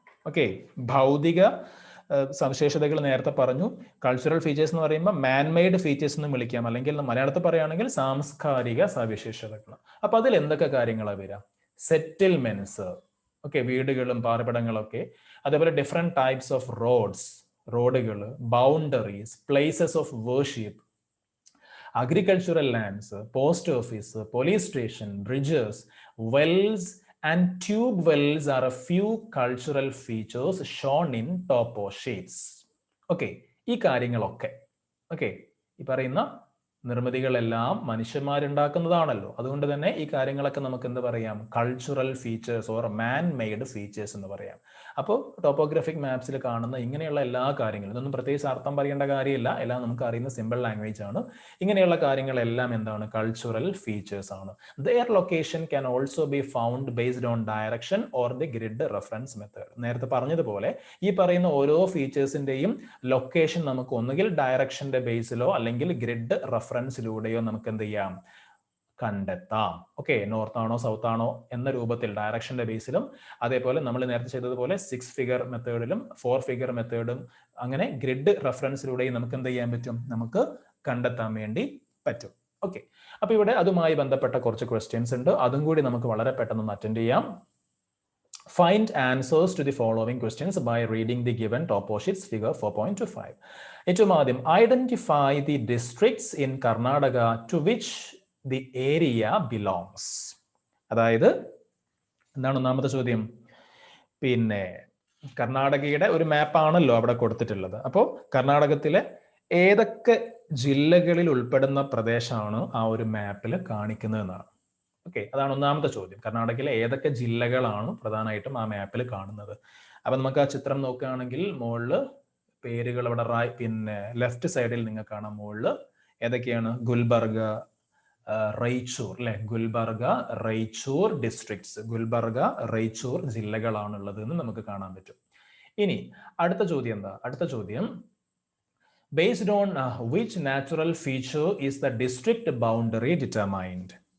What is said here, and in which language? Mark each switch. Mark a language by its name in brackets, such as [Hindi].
[Malayalam] Okay, ഭൗതിക സവിശേഷതകൾ നേരത്തെ പറഞ്ഞു. കൾച്ചറൽ ഫീച്ചേഴ്സ് എന്ന് പറയുമ്പോൾ മാൻമെയ്ഡ് ഫീച്ചേഴ്സ് എന്നും വിളിക്കാം, അല്ലെങ്കിൽ മലയാളത്തിൽ പറയുകയാണെങ്കിൽ സാംസ്കാരിക സവിശേഷതകൾ. അപ്പൊ അതിൽ എന്തൊക്കെ കാര്യങ്ങളാണ് വരിക? സെറ്റിൽമെന്റ്സ്, ഓക്കെ, വീടുകളും പാർപ്പിടങ്ങളൊക്കെ. [English] അതേപോലെ different types of roads, റോഡുകൾ, boundaries, places of worship, agricultural lands, post office, police station, bridges, wells and tube wells are a few cultural features shown in topo sheets. [Malayalam] Okay, ഈ കാര്യങ്ങളൊക്കെ, okay, ഈ പറയുന്ന നിർമ്മിതികളെല്ലാം മനുഷ്യന്മാരുണ്ടാക്കുന്നതാണല്ലോ. അതുകൊണ്ട് തന്നെ ഈ കാര്യങ്ങളൊക്കെ നമുക്ക് എന്ത് പറയാം? കൾച്ചുറൽ features or man made features എന്ന് പറയാം. അപ്പോൾ ടോപ്പോഗ്രാഫിക് മാപ്സിൽ കാണുന്ന ഇങ്ങനെയുള്ള എല്ലാ കാര്യങ്ങളും, ഇതൊന്നും പ്രത്യേകിച്ച് അർത്ഥം പറയേണ്ട കാര്യമില്ല, എല്ലാം നമുക്ക് അറിയുന്ന സിമ്പിൾ ലാംഗ്വേജ് ആണ്. ഇങ്ങനെയുള്ള കാര്യങ്ങളെല്ലാം എന്താണ്? കൾച്ചുറൽ ഫീച്ചേഴ്സ് ആണ്. [English] Their location can also be found based on direction or the grid reference method. [Malayalam] നേരത്തെ പറഞ്ഞതുപോലെ ഈ പറയുന്ന ഓരോ ഫീച്ചേഴ്സിന്റെയും ലൊക്കേഷൻ നമുക്ക് ഒന്നുകിൽ ഡയറക്ഷന്റെ ബേസിലോ അല്ലെങ്കിൽ ഗ്രിഡ് റെഫറൻസിലൂടെയോ നമുക്ക് എന്ത് ചെയ്യാം? കണ്ടെത്താം. ഓക്കെ, നോർത്ത് ആണോ സൗത്ത് ആണോ എന്ന രൂപത്തിൽ ഡയറക്ഷന്റെ ബേസിലും, അതേപോലെ നമ്മൾ നേരത്തെ ചെയ്തതുപോലെ 6 ഫിഗർ മെത്തേഡിലും 4 ഫിഗർ മെത്തേഡും അങ്ങനെ ഗ്രിഡ് റെഫറൻസിലൂടെയും നമുക്ക് എന്ത് ചെയ്യാൻ പറ്റും, നമുക്ക് കണ്ടെത്താൻ വേണ്ടി പറ്റും. ഓക്കെ, അപ്പൊ ഇവിടെ അതുമായി ബന്ധപ്പെട്ട കുറച്ച് ക്വസ്റ്റ്യൻസ് ഉണ്ട്, അതും കൂടി നമുക്ക് വളരെ പെട്ടെന്ന് അറ്റൻഡ് ചെയ്യാം. [English] Find answers to the following questions by reading the given topo sheets figure 4.25. [Malayalam] ഏറ്റവും ആദ്യം, [English] identify the districts in Karnataka to which the area belongs. [Malayalam] അതായത് എന്താണ് ഒന്നാമത്തെ ചോദ്യം, പിന്നെ കർണാടകയുടെ ഒരു മാപ്പാണല്ലോ അവിടെ കൊടുത്തിട്ടുള്ളത്. അപ്പോൾ കർണാടകത്തിലെ ഏതൊക്കെ ജില്ലകളിൽ ഉൾപ്പെടുന്ന പ്രദേശമാണ് ആ ഒരു മാപ്പിൽ കാണിക്കുന്നതെന്നാണ്. ഓക്കെ, അതാണ് ഒന്നാമത്തെ ചോദ്യം. കർണാടകയിലെ ഏതൊക്കെ ജില്ലകളാണ് പ്രധാനമായിട്ടും ആ മാപ്പിൽ കാണുന്നത്. അപ്പൊ നമുക്ക് ആ ചിത്രം നോക്കുകയാണെങ്കിൽ മുകളിൽ പേരുകൾ അവിടെ പിന്നെ ലെഫ്റ്റ് സൈഡിൽ നിങ്ങൾക്ക് കാണാം മുകളിൽ ഏതൊക്കെയാണ്, ഗുൽബർഗ, റൈച്ചൂർ അല്ലെ, ഗുൽബർഗ റൈച്ചൂർ ഡിസ്ട്രിക്ട്സ്, ഗുൽബർഗ റൈച്ചൂർ ജില്ലകളാണുള്ളത് എന്ന് നമുക്ക് കാണാൻ പറ്റും. ഇനി അടുത്ത ചോദ്യം എന്താ, അടുത്ത ചോദ്യം, [English] based on which natural feature is the district boundary determined.